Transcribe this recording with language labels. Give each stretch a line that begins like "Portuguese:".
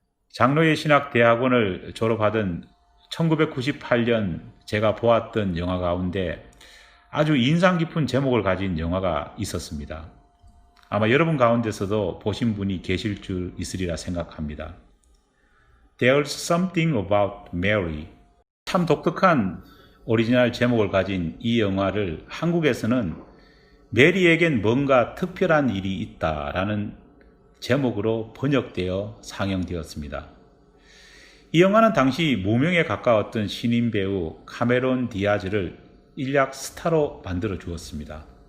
Korean: 장로의 신학대학원을 졸업하던 1998년 제가 보았던 영화 가운데 아주 인상 깊은 제목을 가진 영화가 있었습니다. 아마 여러분 가운데서도 보신 분이 계실 줄 있으리라 생각합니다.
English: There's something about Mary.
Korean: 참 독특한 오리지널 제목을 가진 이 영화를 한국에서는 메리에겐 뭔가 특별한 일이 있다라는 제목으로 번역되어 상영되었습니다. 이 영화는 당시 무명에 가까웠던 신인 배우 카메론 디아즈를 일약 스타로 만들어 주었습니다.